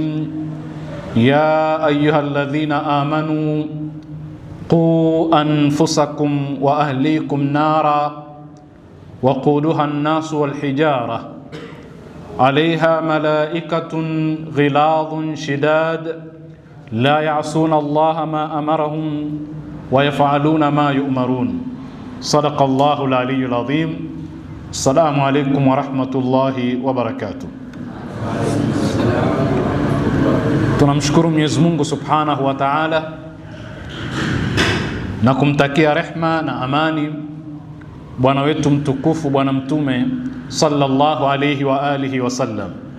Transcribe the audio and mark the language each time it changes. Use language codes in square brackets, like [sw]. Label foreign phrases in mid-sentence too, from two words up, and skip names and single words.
[ar] يا أيها الذين آمنوا قوا أنفسكم وأهليكم نارا وقودها الناس والحجارة عليها ملائكة غلاظ شداد لا يعصون الله ما أمرهم ويفعلون ما يؤمرون. صدق الله العلي العظيم. السلام عليكم ورحمة الله وبركاته. [sw] Tunamshukuru Mwenyezi Mungu [ar] Subhanahu wa Ta'ala [sw] na kumtakia rehma na amani bwana wetu mtukufu Bwana Mtume [ar] sallallahu alayhi wa alihi wasallam.